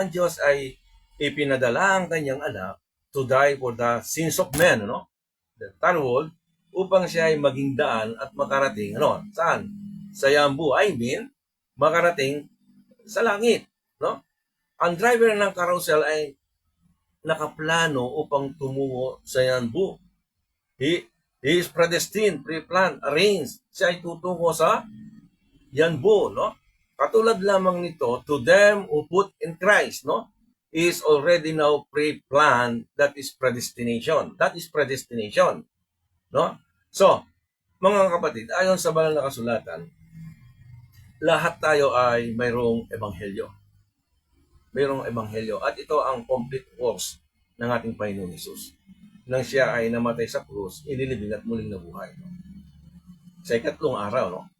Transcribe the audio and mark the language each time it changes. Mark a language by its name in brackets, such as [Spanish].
[Filipino] Ang Diyos ay ipinadala ang kanyang anak [English] to die for the sins of men, the entire world, [Filipino] upang siya ay maging daan at makarating, saan? Sa Yanbu, makarating sa langit, Ang driver ng carousel ay nakaplano upang tumungo sa Yanbu. [English] He is predestined, pre-planned, arranged. [Filipino] Siya ay tutungo sa Yanbu, Katulad lamang nito, [English] to them who put in Christ, is already now pre-planned. That is predestination. That is predestination, [Filipino] So, mga kapatid, ayon sa banal na kasulatan, lahat tayo ay mayroong ebanghelyo. Mayroong ebanghelyo. At ito ang complete works ng ating Panginoon Hesus. Nang siya ay namatay sa krus, inilibing at muling nabuhay. Sa ikatlong araw,